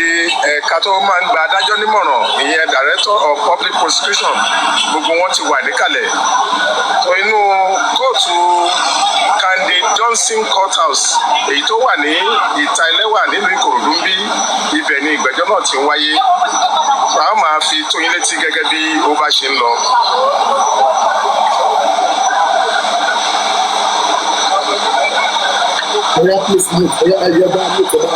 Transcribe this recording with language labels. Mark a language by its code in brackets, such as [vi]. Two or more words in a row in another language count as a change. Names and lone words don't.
[yo] ẹ̀ka tó máa ń gba adájọ́ nímọ̀ràn ìyẹn [en] Director of Public Prosecution [yo] gbogbo wọn ti wà níkàlẹ̀ tó inú kóòtù Kandi Johnson Courthouse èyí tó wà ní ìta Ẹlẹ́wà nílùú Ìkòròdú ń bí ibẹ̀ ni ìgbẹ́jọ́ náà ti ń wáyé so a máa fi tó yín létí gẹ́gẹ́ bí ó bá ṣe ń lọ. [en] Oya please mute. Oya Yoba mute.